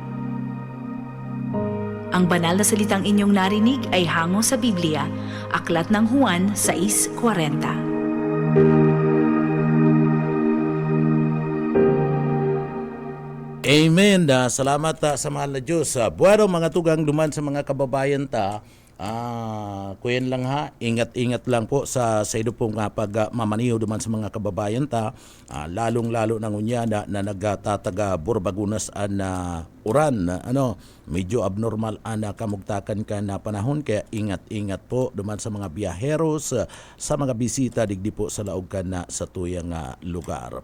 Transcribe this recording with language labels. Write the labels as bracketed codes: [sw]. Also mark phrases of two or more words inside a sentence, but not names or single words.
[tl] Ang banal na salitang inyong narinig ay hango sa Biblia, Aklat ng Juan 6:40. Amen. Salamat sa mahal na Diyos. [bik] Bueno mga tugang, duman sa mga kababayan ta, kuyan lang ha, ingat-ingat lang po sa ido pong pagmamaniho duman sa mga kababayan ta, lalong-lalo na ngunya na nagtataga Burbagunas uran, medyo abnormal kamugtakan ka na panahon, kaya ingat-ingat po duman sa mga biyaheros, sa mga bisita digdi po sa laog ka na sa tuyang lugar.